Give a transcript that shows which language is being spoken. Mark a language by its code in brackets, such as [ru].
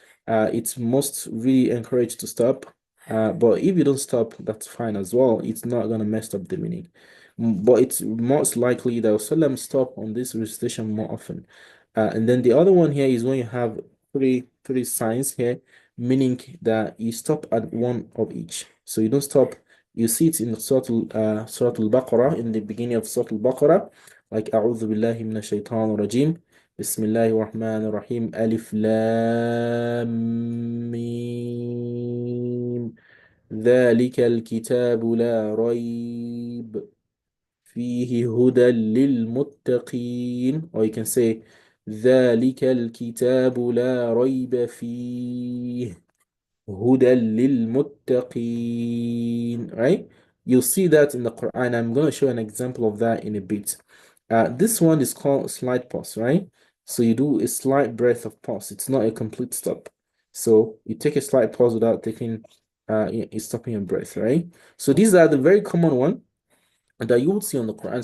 [en] It's most really encouraged to stop. But if you don't stop, that's fine as well. It's not gonna mess up the meaning. But it's most likely that Sallam stop on this recitation more often. And then the other one here is when you have three signs here, meaning that you stop at one of each. So you don't stop. You see it in Surah Al-Baqarah, in the beginning of Surah Al-Baqarah, like [ar] أعوذ بالله من الشيطان الرجيم بسم الله الرحمن الرحيم ألف لام ميم ذلك الكتاب لا ريب فيه هدى للمتقين. [en] Or you can say [ar] ذلك الكتاب لا ريب فيه هدى للمتقين, [en] right? You'll see that in the Quran. I'm going to show an example of that in a bit. This one is called slight pause, right? So you do a slight breath of pause. It's not a complete stop. So you take a slight pause without taking stopping your breath, right? So these are the very common one that you would see on the Quran.